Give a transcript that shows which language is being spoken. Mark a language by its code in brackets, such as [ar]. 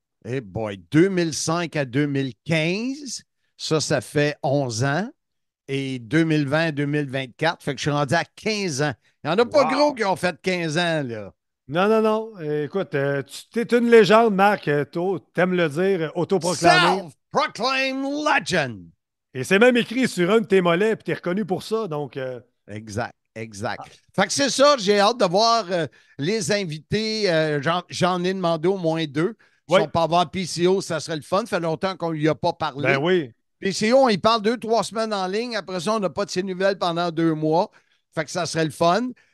[fr] Eh boy, 2005 à 2015. Ça fait 11 ans. et 2020-2024. Fait que je suis rendu à 15 ans. Il n'y en a pas gros qui ont fait 15 ans, là. Non, non, non. Écoute, tu es une légende, Marc. T'aimes le dire, autoproclamé. [en] Self-proclaimed legend. [fr] Et c'est même écrit sur un de tes mollets, puis t'es reconnu pour ça. Donc, Exact. Fait que c'est ça, j'ai hâte de voir les invités. J'en ai demandé au moins 2. Si on peut avoir PCO, ça serait le fun. Ça fait longtemps qu'on ne lui a pas parlé. Ben oui. PCO, on y parle 2-3 semaines en ligne. Après ça, on n'a pas de ses nouvelles pendant 2 mois. Fait que ça serait le fun.